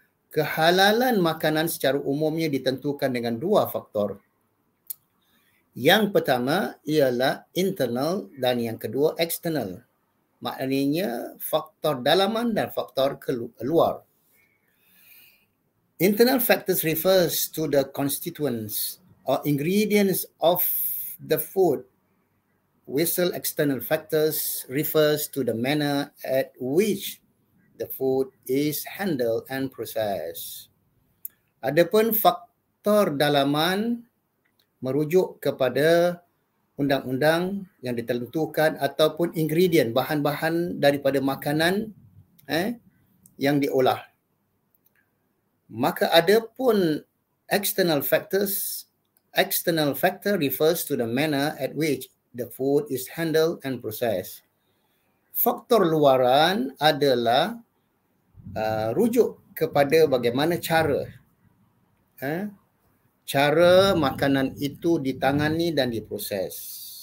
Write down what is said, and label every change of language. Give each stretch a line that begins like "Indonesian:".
Malay: Kehalalan makanan secara umumnya ditentukan dengan 2 faktor. Yang pertama ialah internal dan yang kedua external. Maknanya faktor dalaman dan faktor keluar.
English: Internal factors refers to the constituents or ingredients of the food, while external factors refers to the manner at which the food is handled and processed.
Malay: Adapun faktor dalaman merujuk kepada undang-undang yang ditentukan ataupun ingredient, bahan-bahan daripada makanan yang diolah. Maka adapun
English: external factor refers to the manner at which the food is handled and processed.
Malay: Faktor luaran adalah rujuk kepada bagaimana cara makanan itu ditangani dan diproses.